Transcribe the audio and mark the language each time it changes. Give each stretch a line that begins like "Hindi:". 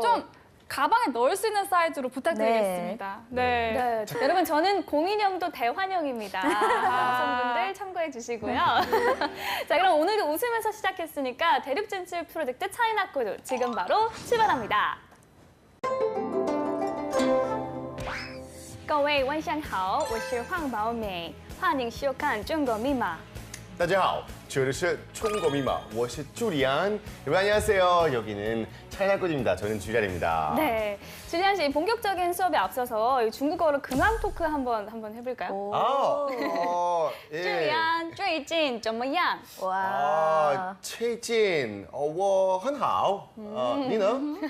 Korean: 좀 가방에 넣을 수 있는 사이즈로 부탁드리겠습니다. 네. 네. 여러분, 저는 곰인형도 대환영입니다. 남성분들 참고해 주시고요. 자, 그럼 오늘도 웃으면서 시작했으니까 대륙 진출 프로젝트 차이나코드 지금 바로 출발합니다.
Chinese: 各位晚上好，我是黄宝美，欢迎收看中国密码。大家好，这里是中国密码，我是朱利安。
Korean: 여러분 안녕하세요. 여기는 차이나꾼입니다. 저는 주리안입니다. 네, 줄리안 씨 본격적인 수업에 앞서서 이 중국어로 근황 토크 한번 해볼까요? 오. 예.
Chinese: 줄리안最近怎么样?
Korean: 와.
Chinese: 最近我很好.你呢?